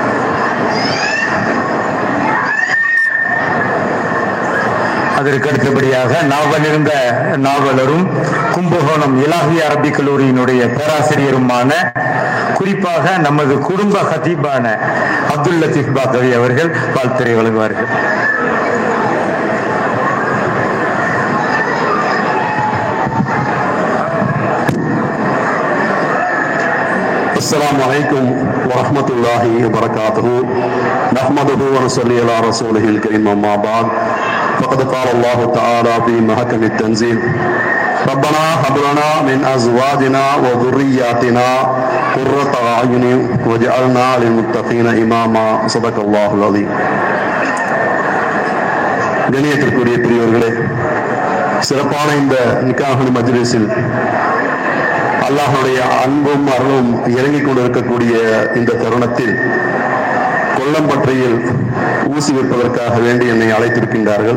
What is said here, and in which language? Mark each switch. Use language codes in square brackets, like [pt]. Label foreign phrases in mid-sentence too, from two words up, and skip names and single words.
[ta] அதற்கு அடுத்தபடியாக நாவலிருந்த நாவலரும் கும்பகோணம் இலாஹி அரபிக் கல்லூரியினுடைய பேராசிரியருமான, குறிப்பாக நமது குடும்ப ஹதீபான அப்துல் லத்தீப் பாக்கவி அவர்கள் வாழ்த்துரை வழங்குவார்கள். [ar] السلام عليكم ورحمة الله وبركاته. نحمده ونصلي على رسوله الكريم. أما بعد، فقد قال الله تعالى في محكم التنزيل: ربنا هب لنا من أزواجنا وذرياتنا قرة أعين واجعلنا للمتقين إماما. صدق الله العظيم. [ta] கணியத்திற்குரிய பெரியவர்களே, சிறப்பான இந்த நிக்காஹ் மஜ்லிஸில் அல்லாஹ்வுடைய அன்பும் அருளும் இறங்கிக் கொண்டிருக்கக்கூடிய இந்த தருணத்தில் கொல்லம்பற்றையில் ஊசி வைப்பதற்காக வேண்டி என்னை அழைத்திருக்கின்றார்கள்.